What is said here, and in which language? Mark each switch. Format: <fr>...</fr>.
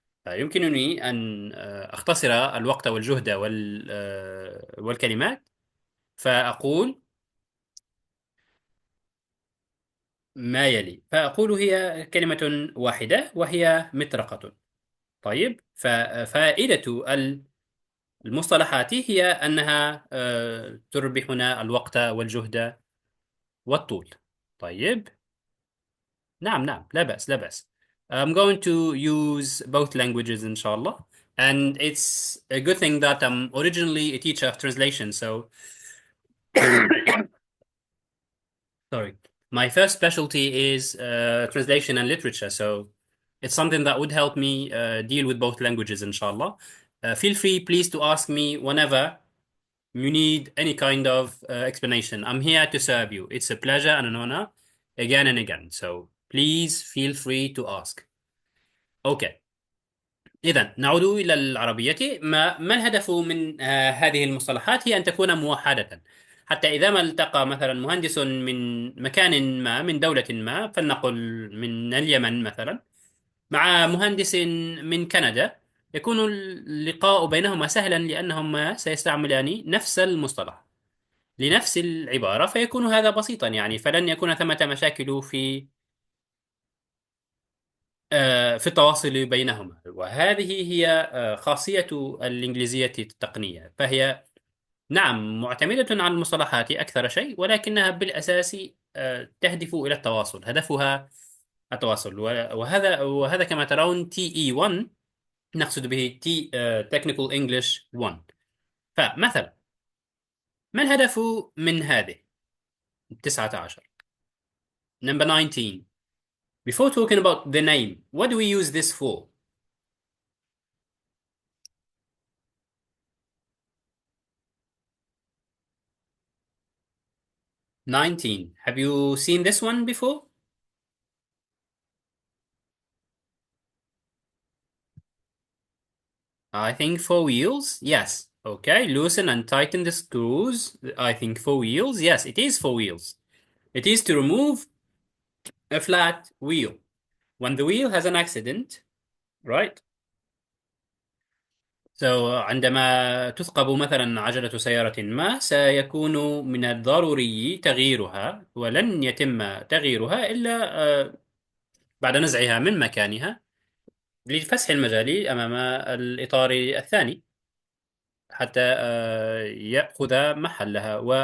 <ar>يمكنني أن أختصر الوقت والجهد والكلمات، فأقول ما يلي، فأقول هي كلمة واحدة وهي مطرقة. طيب، ففائدة المصطلحات هي أنها تربحنا الوقت والجهد والطول. طيب، نعم نعم، لا بأس لا بأس.</ar> <en>I'm going to use both languages inshallah, and it's a good thing that I'm originally a teacher of translation, so sorry. My first specialty is translation and literature, so it's something that would help me deal with both languages inshallah. Feel free please to ask me whenever you need any kind of explanation. I'm here to serve you. It's a pleasure and an honor again and again. So please feel free to ask.</en> <ar>Okay. إذا نعود إلى العربية. ما الهدف من هذه المصطلحات؟ هي أن تكون موحدة، حتى إذا ما التقى مثلا مهندس من مكان ما، من دولة ما، فلنقل من اليمن مثلا، مع مهندس من كندا، يكون اللقاء بينهما سهلا لأنهما سيستعملان نفس المصطلح لنفس العبارة، فيكون هذا بسيطا يعني. فلن يكون ثمة مشاكل في التواصل بينهما. وهذه هي خاصية الإنجليزية التقنية، فهي نعم معتمدة على المصطلحات أكثر شيء، ولكنها بالأساس تهدف إلى التواصل، هدفها التواصل. وهذا كما ترون TE1 نقصد به Technical English 1. فمثلا، ما الهدف من هذه 19؟</ar> <en>Number 19. Before talking about the name, what do we use this for? 19. Have you seen this one before? I think for wheels. Yes. Okay. Loosen and tighten the screws. I think for wheels. Yes, it is for wheels. It is to remove a flat wheel. When the wheel has an accident, right?</en> <ar>So عندما تثقب مثلا عجلة سيارة ما، سيكون من الضروري تغييرها، ولن يتم تغييرها إلا بعد نزعها من مكانها لفسح المجال أمام الإطار الثاني حتى يأخذ محلها.</ar>